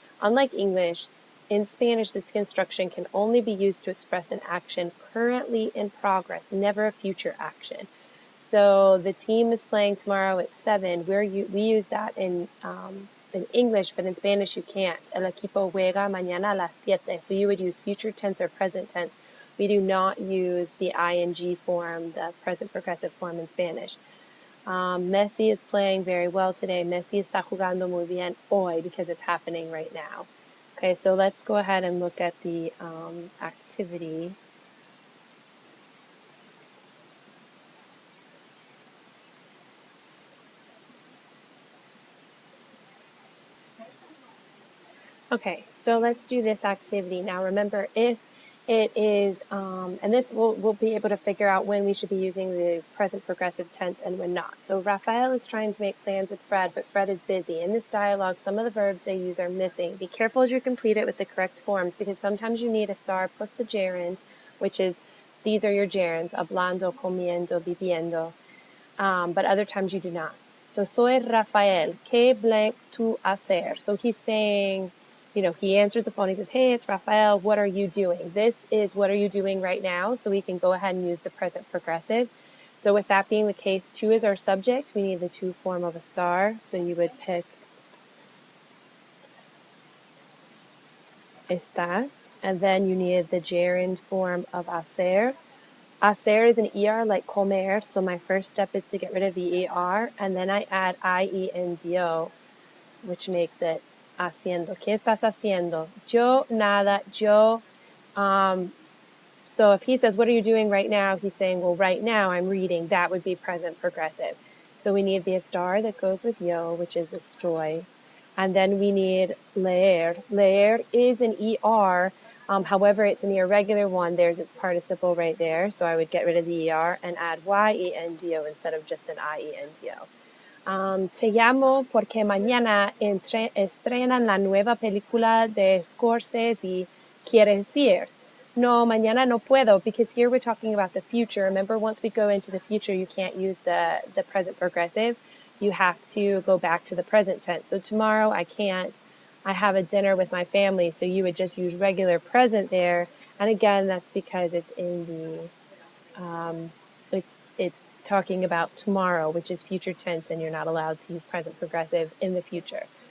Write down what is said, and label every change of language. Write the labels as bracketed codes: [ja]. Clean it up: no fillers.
[en] Unlike English, in Spanish, this construction can only be used to express an action currently in progress, never a future action. So the team is playing tomorrow at 7. We use that in English, but in Spanish you can't. [es] El equipo juega mañana a las 7. [en] So you would use future tense or present tense. We do not use the ing form, the present progressive form in Spanish. Messi is playing very well today. Messi [es] está jugando muy bien hoy [en] because it's happening right now. Okay, so let's go ahead and look at the activity. Okay, so let's do this activity. Now remember, if it is, and this we'll be able to figure out when we should be using the present progressive tense and when not. So Rafael is trying to make plans with Fred, but Fred is busy. In this dialogue, some of the verbs they use are missing. Be careful as you complete it with the correct forms, because sometimes you need a star plus the gerund, which is, these are your gerunds, [es] hablando, comiendo, viviendo, [en] but other times you do not. [es] So soy Rafael, ¿qué blank tú hacer? [en] So he's saying, he answers the phone. He says, hey, it's Rafael. What are you doing? This is what are you doing right now? So we can go ahead and use the present progressive. So with that being the case, to is our subject. We need the to form of a star. So you would pick estás. And then you need the gerund form of hacer. Hacer is an ER like comer. So my first step is to get rid of the ER. And then I add IENDO, which makes it haciendo. [es] ¿Qué estás haciendo? Yo, nada, yo. [en] So if he says, what are you doing right now? He's saying, well, right now I'm reading. That would be present progressive. So we need the star that goes with yo, which is estoy. And then we need leer. Leer is an ER. However, it's an irregular one. There's its participle right there. So I would get rid of the ER and add YENDO instead of just an IENDO. [es] Te llamo porque mañana estrenan la nueva película de Scorsese y quieres ir. No, mañana no puedo, [en] because here we're talking about the future. Remember, once we go into the future, you can't use the present progressive. You have to go back to the present tense. So tomorrow I can't. I have a dinner with my family, so you would just use regular present there. And again, that's because it's in it's talking about tomorrow, which is future tense, and you're not allowed to use present progressive in the future.